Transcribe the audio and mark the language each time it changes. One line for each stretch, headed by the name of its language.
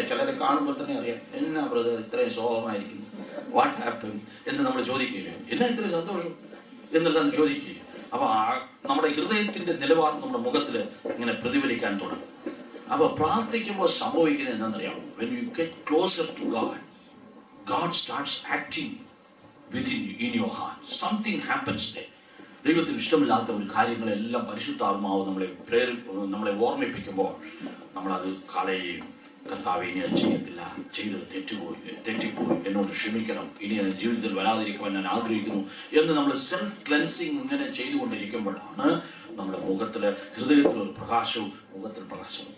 Malayalam: ചിലരെ കാണുമ്പോൾ തന്നെ അറിയാം, എന്നാ ബ്രദർ ഇത്രയും ശോഭമായിരിക്കുന്നു,
English: what happen
Malayalam: എന്ന് നമ്മൾ ചോദിക്കുകയില്ല. എന്നാ ഇത്രയും സന്തോഷം എന്നെല്ലാം ചോദിക്കുകയില്ല. അപ്പൊ നമ്മുടെ ഹൃദയത്തിന്റെ നിലവാരം നമ്മുടെ മുഖത്തിൽ ഇങ്ങനെ പ്രതിഫലിക്കാൻ തുടങ്ങും. അപ്പൊ പ്രാർത്ഥിക്കുമ്പോൾ സംഭവിക്കുന്നത് എന്താണെന്നറിയാം?
English: when you get closer to God, God starts acting within you, in your heart. Something happens there.
Malayalam: ദൈവത്തിന് ഇഷ്ടമില്ലാത്ത ഒരു കാര്യങ്ങളെല്ലാം പരിശുദ്ധാത്മാവ് നമ്മളെ ഓർമ്മിപ്പിക്കുമ്പോൾ നമ്മളത് കളയുകയും, കർത്താവ് ഇനി അത് ചെയ്യത്തില്ല, ചെയ്തത് തെറ്റിപ്പോയി, എന്നോട് ക്ഷമിക്കണം, ഇനി അത് ജീവിതത്തിൽ വരാതിരിക്കുവാൻ ഞാൻ ആഗ്രഹിക്കുന്നു എന്ന് നമ്മൾ സെൽഫ് ക്ലെൻസിങ് ഇങ്ങനെ ചെയ്തുകൊണ്ടിരിക്കുമ്പോഴാണ് നമ്മുടെ ഹൃദയത്തിലൊരു പ്രകാശവും മുഖത്തിൽ പ്രകാശവും.